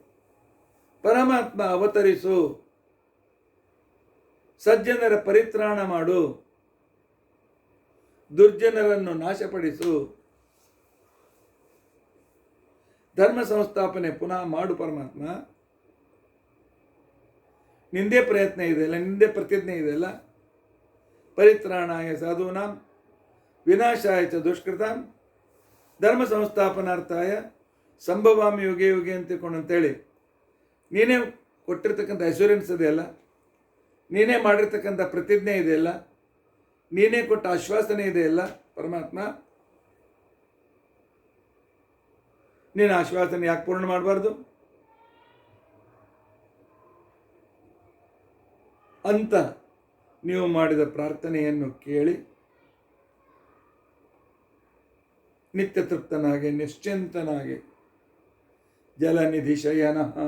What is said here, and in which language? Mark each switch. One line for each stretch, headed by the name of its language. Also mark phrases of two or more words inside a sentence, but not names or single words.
Kannada: ಪರಮಾತ್ಮ ಅವತರಿಸು, ಸಜ್ಜನರ ಪರಿತ್ರಾಣ ಮಾಡು, ದುರ್ಜನರನ್ನು ನಾಶಪಡಿಸು, ಧರ್ಮ ಸಂಸ್ಥಾಪನೆ ಪುನಃ ಮಾಡು ಪರಮಾತ್ಮ. ನಿಂದೇ ಪ್ರಯತ್ನ ಇದೆಯಲ್ಲ, ನಿಂದೇ ಪ್ರತಿಜ್ಞೆ ಇದೆಯಲ್ಲ,
Sanskrit: ಪರಿತ್ರಾಣಾಯ ಸಾಧೂನಾಂ ವಿನಾಶಾಯ ಚ ದುಷ್ಕೃತಾಂ ಧರ್ಮ ಸಂಸ್ಥಾಪನಾರ್ಥಾಯ ಸಂಭವಾಮಿ ಯುಗೆ ಯುಗೆ
Kannada: ಅಂತ ತಿಳ್ಕೊಂಡು ಅಂತೇಳಿ ನೀನೇ ಕೊಟ್ಟಿರ್ತಕ್ಕಂಥ ಅಶ್ಯೂರೆನ್ಸ್ ಇದೆಯಲ್ಲ, ನೀನೇ ಮಾಡಿರ್ತಕ್ಕಂಥ ಪ್ರತಿಜ್ಞೆ ಇದೆಯಲ್ಲ, ನೀನೇ ಕೊಟ್ಟ ಆಶ್ವಾಸನೆ ಇದೆಯಲ್ಲ ಪರಮಾತ್ಮ, ನೀನು ಆಶ್ವಾಸನೆ ಯಾಕೆ ಪೂರ್ಣ ಮಾಡಬಾರ್ದು ಅಂತ ನೀವು ಮಾಡಿದ ಪ್ರಾರ್ಥನೆಯನ್ನು ಕೇಳಿ ನಿತ್ಯ ತೃಪ್ತನಾಗಿ ನಿಶ್ಚಿಂತನಾಗಿ ಜಲನಿಧಿ ಶಯನ